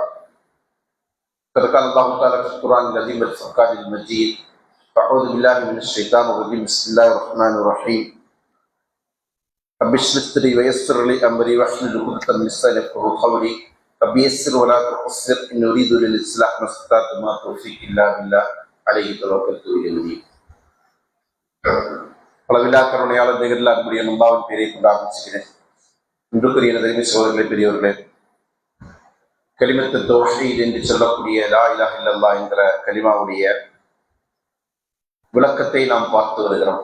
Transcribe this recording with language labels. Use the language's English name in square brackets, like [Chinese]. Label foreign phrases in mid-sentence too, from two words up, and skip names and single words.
[Arabic] قد قال الله تعالى في القرآن العظيم والفرقان المجيد: أعوذ بالله من الشيطان الرجيم. بسم الله الرحمن الرحيم. رب اشرح لي صدري ويسر لي أمري واحلل عقدة من لساني يفقهوا قولي. رب يسر ولا تعسر إن أريد للإصلاح ما استطعت وما توفيقي إلا بالله عليه توكلت وإليه. [Tamil] அளவில்லா கருணையாளர் நிகழ்ல அன்புடைய அல்லாஹ்வின் பெயரை கொண்டு ஆரம்பிச்சுக்கிறேன். இன்றுக்குரிய எனது சோதரர்களே, பெரியவர்களே, [Arabic] كلمة التوحيد [Tamil] என்று சொல்லக்கூடிய [Arabic] لا إله إلا الله [Tamil] என்கிற கலிமாவுடைய விளக்கத்தை நாம் பார்த்து வருகிறோம்.